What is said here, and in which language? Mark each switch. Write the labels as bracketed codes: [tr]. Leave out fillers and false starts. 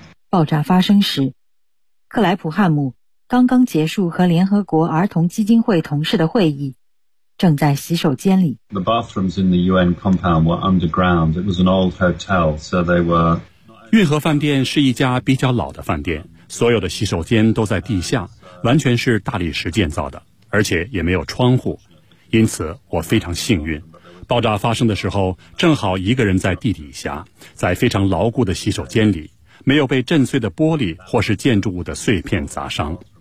[zh] 爆炸发生时，克莱普汉姆刚刚结束和联合国儿童基金会同事的会议，正在洗手间里。 [en] The bathrooms in the UN compound were underground. It was an old hotel, so they were. [zh] 运河饭店是一家比较老的饭店，所有的洗手间都在地下，完全是大理石建造的，而且也没有窗户。因此我非常幸运，爆炸发生的时候正好一个人在地底下，在非常牢固的洗手间里，没有被震碎的玻璃或是建筑物的碎片砸伤。